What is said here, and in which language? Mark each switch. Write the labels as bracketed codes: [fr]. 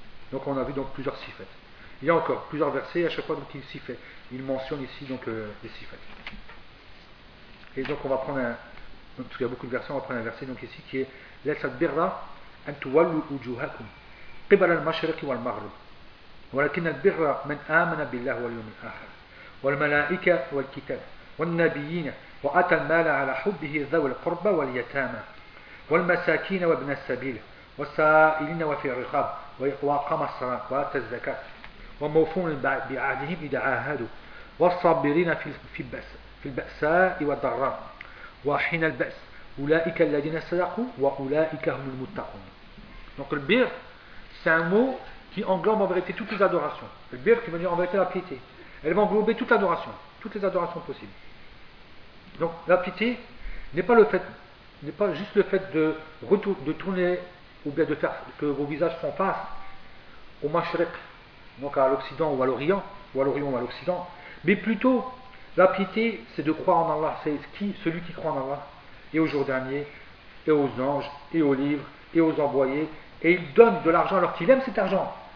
[fr] Donc, on a vu donc plusieurs sifats. Il y a encore plusieurs versets à chaque fois qu'il s'y fait. Il mentionne ici donc les sifats. Et donc, on va prendre donc, parce qu'il y a beaucoup de versets, on va prendre un verset donc ici qui est [ar] Laisat birra an tuwallu wujuhakum qibal al-mashriq wal-maghrib. Walakin al-birra man amana billah wal-yawm al-akhir. والملائكه والكتاب والنبيين واتى المال على حبه ذوي القربى واليتامى والمساكين وابن السبيل والسائلين وفي الرقاب واقام الصلاه واتى الزكاه وموفون بعهدهم اذا عاهدوا والصابرين في الباساء والضراء وحين الباس اولئك الذين صدقوا واولئك هم المتقون. [fr] Donc le bir, c'est un mot qui englobe en vérité toutes les adorations. Le bir qui veut dire en vérité la piété. Elle va englober toute l'adoration, toutes les adorations possibles. Donc la piété n'est pas juste le fait de tourner ou bien de faire que vos visages font face au Mashrek, donc à l'Occident ou à l'Orient, ou à l'Orient ou à l'Occident, mais plutôt la piété c'est de croire en Allah, c'est celui qui croit en Allah, et au jour dernier, et aux anges, et aux livres, et aux envoyés, et il donne de l'argent alors qu'il aime cet argent.